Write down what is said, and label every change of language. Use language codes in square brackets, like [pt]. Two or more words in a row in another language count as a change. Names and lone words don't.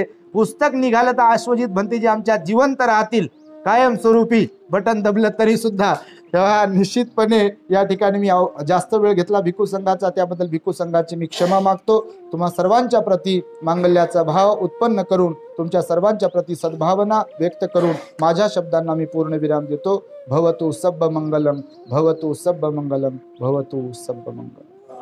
[mr] पुस्तक निघालं तर अश्वजित भंतेजी आमच्या जिवंत राहतील कायमस्वरूपी, बटन दबलं तरी सुद्धा. तेव्हा निश्चितपणे या ठिकाणी मी जास्त वेळ घेतला भिक्खू संघाचा, त्याबद्दल भिक्खू संघाची मी क्षमा मागतो. तुम्हा सर्वांच्या प्रती मांगल्याचा भाव उत्पन्न करून, तुमच्या सर्वांच्या प्रती सद्भावना व्यक्त करून माझ्या शब्दांना मी पूर्ण विराम देतो. [pi] भवतु सब्ब मंगलम, भवतु सब्ब मंगलम, भवतु सब्ब मंगलम.